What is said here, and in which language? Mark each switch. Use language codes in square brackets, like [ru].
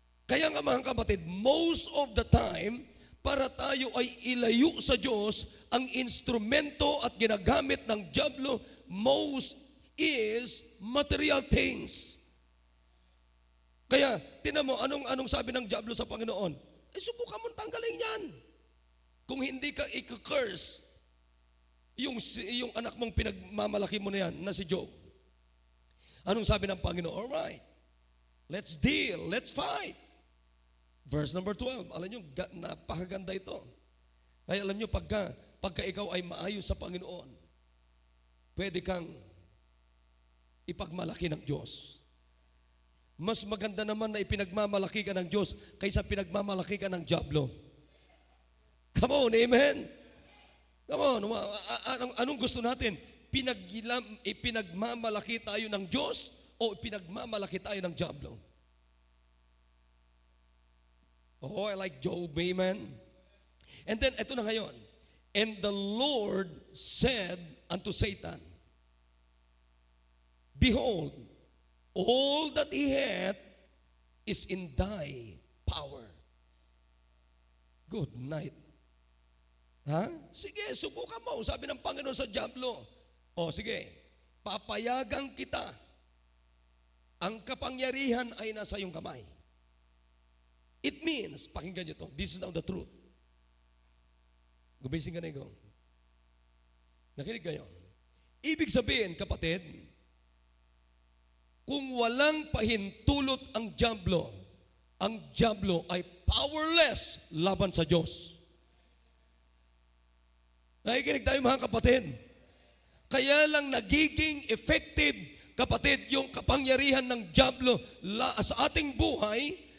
[tl] Kaya nga mga kapatid, [en] most of the time, [tl] para tayo ay ilayo sa Diyos, ang instrumento at ginagamit ng diablo, [en] most is material things. [tl] Kaya, tinan mo, anong sabi ng diablo sa Panginoon? Subukan mong tanggalin yan. Kung hindi ka i-curse, yung anak mong pinagmamalaki mo na yan, na si Job. Anong sabi ng Panginoon? [en] Alright, let's deal, let's fight. [tl] Verse number 12, alam nyo, napakaganda ito. Kaya alam nyo, pagka ikaw ay maayos sa Panginoon, pwede kang ipagmalaki ng Diyos. Mas maganda naman na ipinagmamalaki ka ng Diyos kaysa pinagmamalaki ka ng diablo. [en] Come on, [tl] amen? [en] Come on, [tl] anong gusto natin? Ipinagmamalaki tayo ng Diyos o ipinagmamalaki tayo ng diablo? [en] Oh, I like Job, amen? And then, [tl] ito na ngayon. [en] And the Lord said unto Satan, Behold, all that he hath is in thy power. Good night. [tl] Ha? Sige, subukan mo. Sabi ng Panginoon sa diablo. O sige, papayagan kita. Ang kapangyarihan ay nasa iyong kamay. [en] It means, [tl] pakinggan nyo to, [en] this is now the truth. [tl] Gumising ka na ikaw. Nakinig kayo. Ibig sabihin, kapatid, kung walang pahintulot ang diablo ay powerless laban sa Diyos. Nakikinig tayo mga kapatid. Kaya lang nagiging effective, kapatid, yung kapangyarihan ng diablo sa ating buhay.